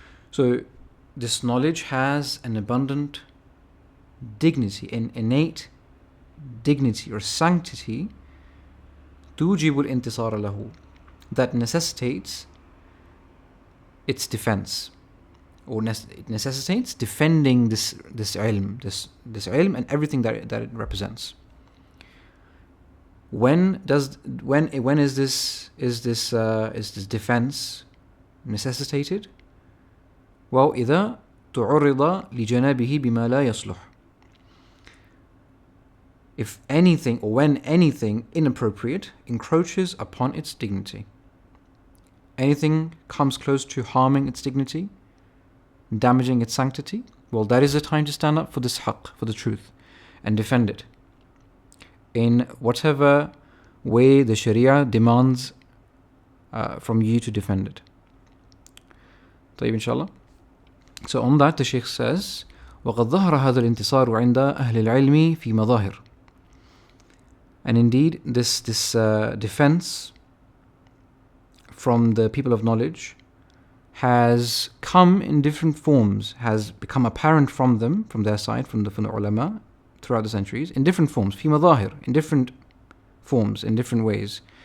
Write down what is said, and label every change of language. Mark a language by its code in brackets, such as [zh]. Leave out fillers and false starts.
[en] So this knowledge has an abundant dignity, an innate dignity or sanctity, [ar] توجب الانتصار له, [en] that necessitates its defense, or it necessitates defending this ilm, this ilm and everything that it represents. When is this defense necessitated? [ar] Well, إذا تعرض لجنابه بما لا يصلح. [en] If anything, or when anything inappropriate encroaches upon its dignity. Anything comes close to harming its dignity, damaging its sanctity, well, that is the time to stand up for this haqq, for the truth, and defend it in whatever way the Sharia demands from you to defend it. طيب, inshallah. So on that, the Shaykh says, [ar] وَقَدْ ظَهَرَ هَذَا الْإِنْتِصَارُ عِنْدَ أَهْلِ الْعِلْمِ فِي مَظَاهِرٍ. [en] And indeed, this defense from the people of knowledge has come in different forms, has become apparent from them, from their side, from the ulama, throughout the centuries, in different forms, [ar] في مظاهر, [en] in different forms, in different ways.